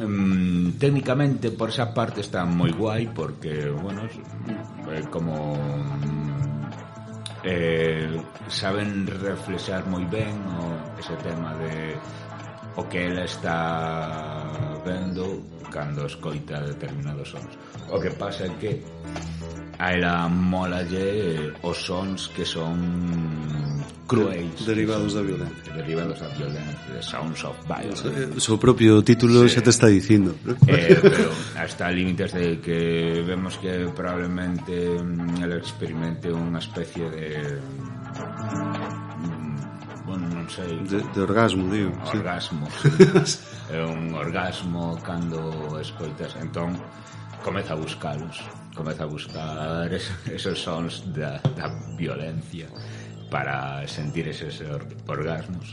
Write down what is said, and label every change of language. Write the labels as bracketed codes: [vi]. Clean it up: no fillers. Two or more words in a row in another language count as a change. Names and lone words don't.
[gl] técnicamente por esa parte está moi guai porque, bueno, como saben reflexar moi ben ese tema de o que ela está vendo cando escoita determinados sons. O que pasa é que a ela molalle os sons que son cruéis, derivados da violencia. Sounds of Violence. O seu propio título xa te está dicindo. Pero hasta límites de que vemos que probablemente el experimente unha especie de bueno, non sei, de orgasmo, digo. Orgasmo. É un orgasmo cando escoitas, entón comeza a buscalos, comeza a buscar esos sons da violencia para sentir esos orgasmos.